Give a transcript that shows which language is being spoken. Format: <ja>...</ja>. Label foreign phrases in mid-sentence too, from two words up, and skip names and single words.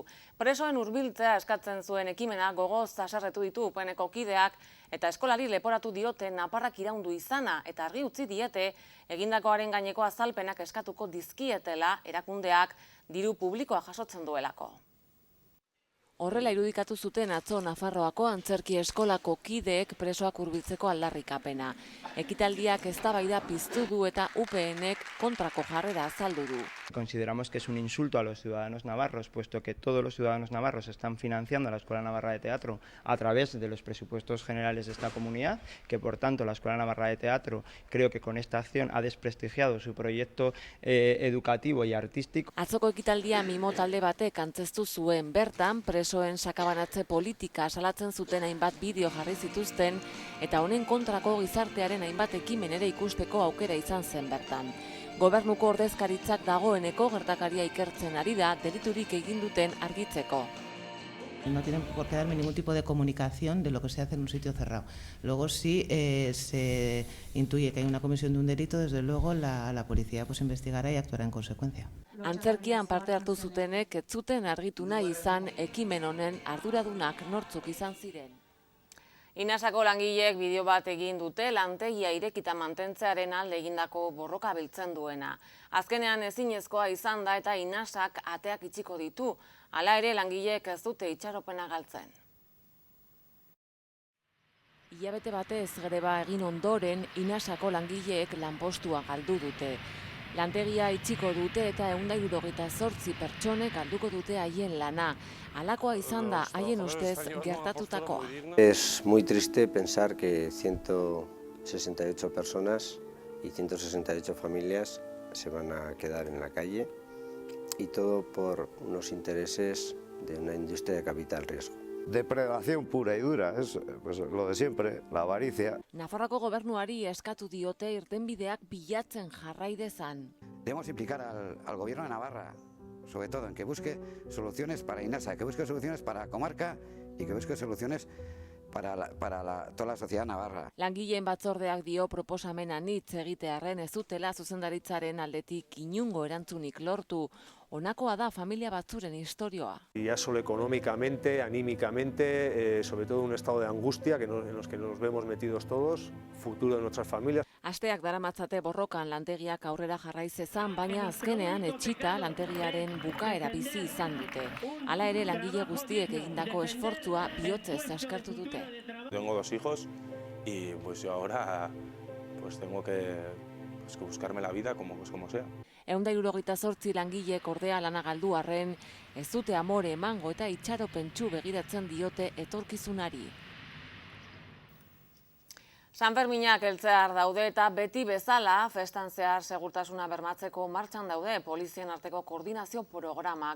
<eu>Presoen hurbiltzea eskatzen zuen ekimena gogoz haserretu ditu UPNeko kideak eta eskolari leporatu diote naparrak iraundu izana eta argi utzi diete egindakoaren gaineko azalpenak eskatuko dizkietela erakundeak diru publikoa jasotzen duelako. Horrela irudikatu zuten atzo Nafarroako antzerki eskolako kideek presoak hurbiltzeko aldarrikapena. Ekitaldiak eztabaida piztu du eta UPNek kontrako jarrera azaldu du.</eu> <es>Consideramos que es un insulto a los ciudadanos navarros, puesto que todos los ciudadanos navarros están financiando a la Escuela Navarra de Teatro a través de los presupuestos generales de esta comunidad, que por tanto la Escuela Navarra de Teatro creo que con esta acción ha desprestigiado su proyecto educativo y artístico.</es> <eu>Atzoko ekitaldia mimo talde batek antzeztu zuen, bertan presoen sakabanatze politika salatzen zuten hainbat bideo jarri zituzten eta honen kontrako gizartearen hainbat ekimen ere ikusteko aukera izan zen bertan. Gobernuko ordezkaritzak dagoeneko gertakaria ikertzen ari da deliturik egin duten argitzeko.</eu> <es>No tienen por qué darme ningún tipo de comunicación de lo que se hace en un sitio cerrado. Luego, si se intuye que hay una comisión de un delito, desde luego la policía pues investigará y actuará en consecuencia.</es> <eu>Antzerkian parte hartu zutenek ez zuten argitu nahi izan ekimen honen arduradunak nortzuk izan ziren. Inasako langileek bideo bat egin dute lantegia irekita mantentzearen alde egindako borroka biltzen duena. Azkenean ezinezkoa izan da eta Inasak ateak itxiko ditu, hala ere langileek ez dute itxaropena galtzen. Hilabete batez greba egin ondoren Inasako langileek lanpostua galdu dute. Lantegia itxiko dute eta 178 pertsonek galduko dute haien lana. Halakoa izan da haien ustez gertatutakoa.</eu> <es>Es muy triste pensar que 168 personas y 168 familias se van a quedar en la calle y todo por unos intereses de una industria de capital riesgo. Depredación pura y dura, es pues, lo de siempre, la avaricia.</es> <eu>Nafarroako gobernuari eskatu diote irtenbideak bilatzen jarrai dezan.</eu> <es>Debemos implicar al Gobierno de Navarra, sobre todo en que busque soluciones para Inasa, que busque soluciones para la comarca y que busque soluciones para toda la sociedad navarra.</es> <eu>Langileen batzordeak dio proposamen anitz egitearren ez dutela zuzendaritzaren aldetik inungo erantzunik lortu. Honakoa da familia batzuren istorioa.</eu> <es>Ya solo económicamente, anímicamente, sobre todo un estado de angustia en los que nos vemos metidos todos, futuro de nuestras familias.</es> <eu>Asteak daramatzate borrokan lantegiak aurrera jarrai zezan, baina azkenean etxita lantegiaren bukaera bizi izan dute. Hala ere langile guztiek egindako esfortzua bihotzez eskertu dute.</eu> <es>Tengo 2 hijos y pues yo ahora pues tengo que buscarme la vida como sea.</es> <eu>178 langilek ordea lana galdu arren, ez dute amore emango eta itxaropentsu begiratzen diote etorkizunari. Sanferminak heltzear daude eta beti bezala festan zehar segurtasuna bermatzeko martxan daude polizien arteko koordinazio programak.</eu>